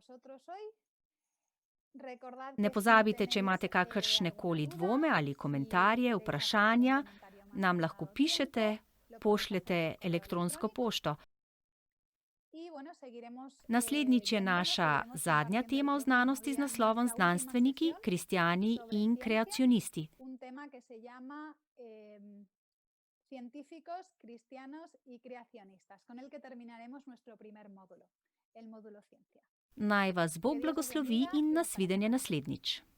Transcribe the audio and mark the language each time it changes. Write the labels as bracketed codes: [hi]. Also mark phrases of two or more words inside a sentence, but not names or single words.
[sl] Ne pozabite, če imate kakršnekoli dvome ali komentarje, vprašanja, nam lahko pišete, pošljete elektronsko pošto. Naslednjič je naša zadnja tema o znanosti z naslovom Znanstveniki, kristjani in kreacionisti. [es] Científicos, cristianos y creacionistas, con el que terminaremos nuestro primer módulo, el módulo ciencia. [sl] Naj vas Bog blagoslovi in nasvidenje naslednjič.